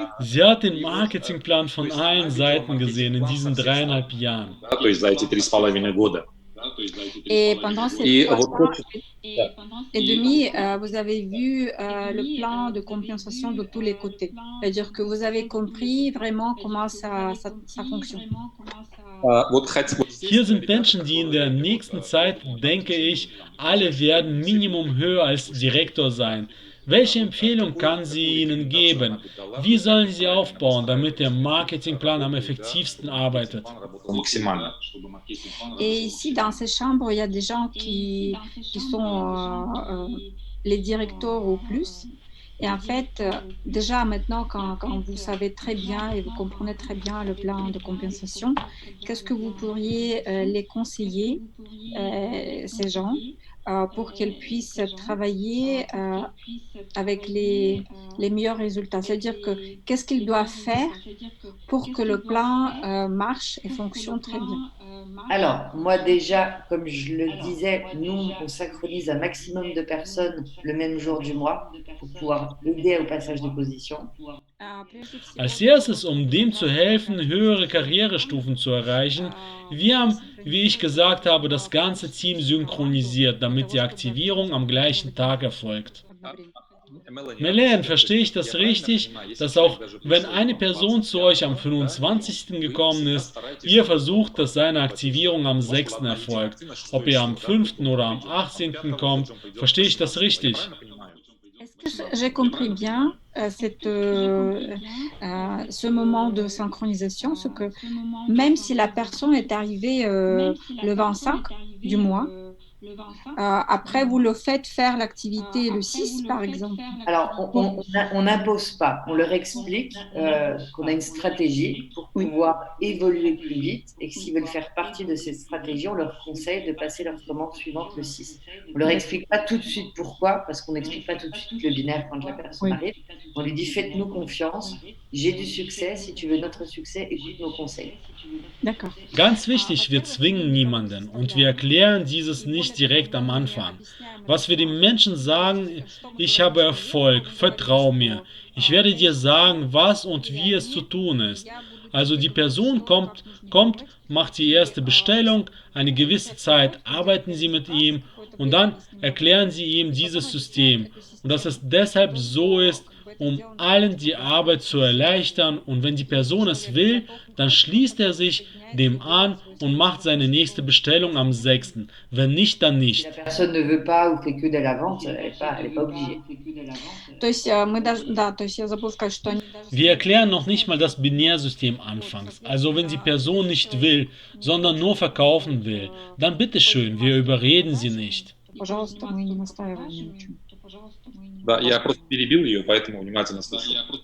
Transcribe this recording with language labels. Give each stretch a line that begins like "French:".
German: Sie hat den Marketingplan von allen Seiten gesehen in diesen 3,5 Jahren.
Russian: Да, то есть за эти 3,5 года.
French: et pendant ces
Russian: И
French: 3
Russian: вот
French: ans
Russian: хочется-
French: et demi, vous avez vu le plan de compensation de tous les côtés. C'est-à-dire que vous avez compris vraiment comment ça fonctionne.
Russian: вот хоть-
German: Hier sind Menschen, die in der nächsten Zeit, denke ich, alle werden Minimum höher als Direktor sein. Welche Empfehlung kann sie ihnen geben? Wie sollen sie aufbauen, damit der Marketingplan am effektivsten arbeitet?
Russian: работал максимально.
French: Et ici, dans ces chambres, il y a des gens qui sont les directeurs au plus. Et en fait, déjà maintenant, quand vous savez très bien et vous comprenez très bien le plan de compensation, qu'est-ce que vous pourriez les conseiller, ces gens, pour qu'ils puissent travailler avec les meilleurs résultats? C'est-à-dire que qu'est-ce qu'ils doivent faire pour que le plan marche et fonctionne très bien? Alors, moi déjà, comme je le disais, nous, on synchronise un maximum de personnes le même jour du mois pour pouvoir aider au passage de position.
German: Als erstes, um dem zu helfen, höhere Karrierestufen zu erreichen, wir haben, wie ich gesagt habe, das ganze Team synchronisiert, damit die Aktivierung am gleichen Tag erfolgt. Melaine, verstehe ich das richtig, dass auch wenn eine Person zu euch am 25. gekommen ist, ihr versucht, dass seine Aktivierung am 6. erfolgt? Ob ihr am 5. oder am 18. kommt, verstehe ich das richtig?
French: Est-ce que j'ai compris bien ce moment de synchronisation, ce que même si la personne est arrivée le 25 du mois, après vous le faites faire l'activité le 6 par exemple? Alors, on n'impose pas, on leur explique qu'on a une stratégie pour Oui. pouvoir évoluer plus vite et que s'ils veulent faire partie de cette stratégie, on leur conseille de passer leur commande suivante le 6. On leur explique pas tout de suite pourquoi, parce qu'on n'explique pas tout de suite le binaire quand la personne arrive. On lui dit faites-nous confiance, j'ai du succès, si tu veux notre succès, écoute nos conseils. D'accord.
German: Ganz wichtig, wir zwingen niemanden und wir erklären dieses nicht direkt am Anfang. Was wir den Menschen sagen, ich habe Erfolg, vertrau mir. Ich werde dir sagen, was und wie es zu tun ist. Also die Person kommt, macht die erste Bestellung, eine gewisse Zeit arbeiten Sie mit ihm und dann erklären Sie ihm dieses System. Und dass es deshalb so ist, um allen die Arbeit zu erleichtern, und wenn die Person es will, dann schließt er sich dem an und macht seine nächste Bestellung am 6. Wenn nicht, dann
French: Si
German: nicht.
French: la personne ne veut pas ou fait que de la vente, elle n'est pas obligée.
Russian: То есть мы даже, да, то есть я забыла сказать, что они даже...
German: Wir erklären noch nicht mal das Binärsystem anfangs. Also wenn die Person nicht will, sondern nur verkaufen will, dann bitteschön, wir überreden sie nicht.
Russian: Пожалуйста, мы не настаиваем ни на чем. Да, я просто перебил ее, поэтому внимательно слушаю.